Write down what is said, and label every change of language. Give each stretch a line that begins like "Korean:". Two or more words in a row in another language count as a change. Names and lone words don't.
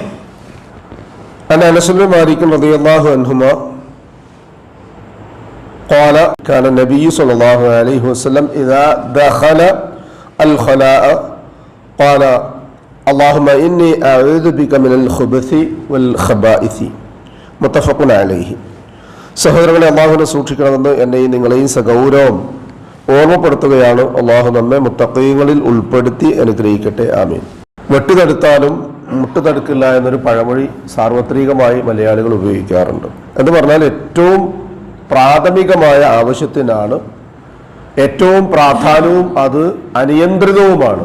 Arabic: عن أنس بن مالك رضي الله عنهما قال كان النبي صلى الله عليه وسلم إذا دخل الخلاء قال اللهم إني أعوذ بك من الخبث والخبائث متفق عليه.
Malayalam: സഹോദരങ്ങളെ, അള്ളാഹുവിനെ സൂക്ഷിക്കണമെന്ന് എന്നെയും നിങ്ങളെയും സഗൗരവം ഓർമ്മപ്പെടുത്തുകയാണ്. അള്ളാഹു നമ്മെ മുത്തഖീങ്ങളിൽ ഉൾപ്പെടുത്തി അനുഗ്രഹിക്കട്ടെ, ആമീൻ. വെട്ടുതടുത്താലും മുട്ടുതടുക്കില്ല എന്നൊരു പഴമൊഴി സാർവത്രികമായി മലയാളികൾ ഉപയോഗിക്കാറുണ്ട്. എന്ന് പറഞ്ഞാൽ ഏറ്റവും പ്രാഥമികമായ ആവശ്യത്തിനാണ് ഏറ്റവും പ്രാധാന്യവും അത് അനിയന്ത്രിതവുമാണ്.